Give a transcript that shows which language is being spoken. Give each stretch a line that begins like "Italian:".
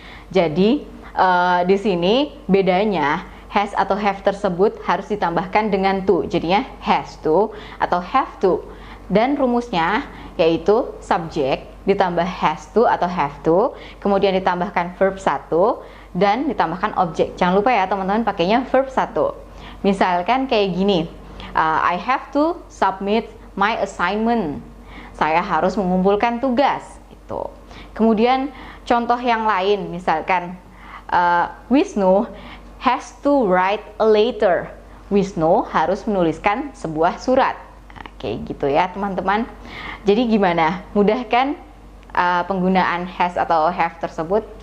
Indonesian: Jadi di sini bedanya has atau have tersebut harus ditambahkan dengan to, jadinya has to atau have to. Dan rumusnya yaitu subjek ditambah has to atau have to, kemudian ditambahkan verb 1 dan ditambahkan objek. Jangan lupa ya teman-teman pakainya verb 1. Misalkan kayak gini,
English: I have to submit my assignment.
Indonesian: Saya harus mengumpulkan tugas itu. Kemudian contoh yang lain misalkan Wisnu
English: has to write a letter.
Indonesian: Wisnu harus menuliskan sebuah surat. Nah, kayak gitu ya teman-teman. Jadi gimana? Mudah kan penggunaan has atau have tersebut?